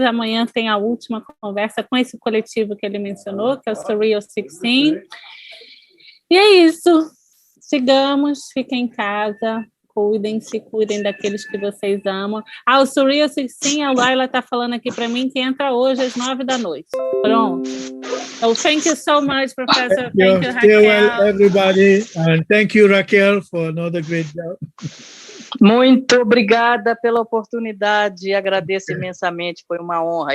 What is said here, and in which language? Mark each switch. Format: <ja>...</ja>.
<pt>Amanhã tem a última conversa com esse coletivo que ele mencionou, que é o Surreal 16. E é isso, sigamos, fiquem em casa, cuidem-se, cuidem daqueles que vocês amam. O Surreal 16, a Laila está falando aqui para mim que entra hoje às 9h.</pt> <en>Pronto. So thank you so much, Professor. Thank you, Raquel. Stay well, everybody, and thank you, Raquel, for another great job.</en> <pt>Muito obrigada pela oportunidade, agradeço imensamente, foi uma honra.</pt>